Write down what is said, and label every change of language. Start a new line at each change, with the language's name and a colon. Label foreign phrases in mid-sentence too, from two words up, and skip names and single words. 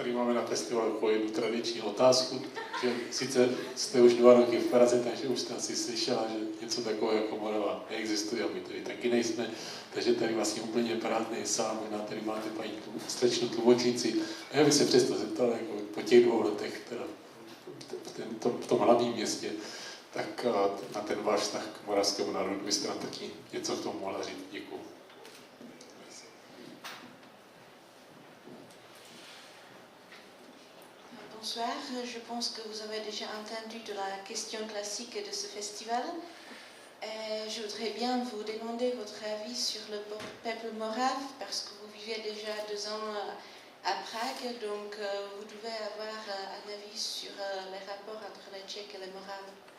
Czech: tady máme na festivalu jako jednu tradiční otázku, že sice jste už 2 roky v Praze, takže už jste asi slyšela, že něco takového jako Morava neexistuje, a my tady taky nejsme, takže tady vlastně úplně prázdný sál, možná tady máte paní slečnu tlumočnici. A já bych se přesto zeptal, jako po těch 2 letech, teda v tom hlavním městě, tak na ten váš vztah k moravskému národu byste nám taky něco v tom mohla říct. Děkuji.
French: Bonsoir, je pense que vous avez déjà entendu de la question classique de ce festival. Je voudrais bien vous demander votre avis sur le peuple morave, parce que vous vivez déjà 2 ans à Prague, donc vous devez avoir un avis sur les rapports entre les Tchèques et les Moraves.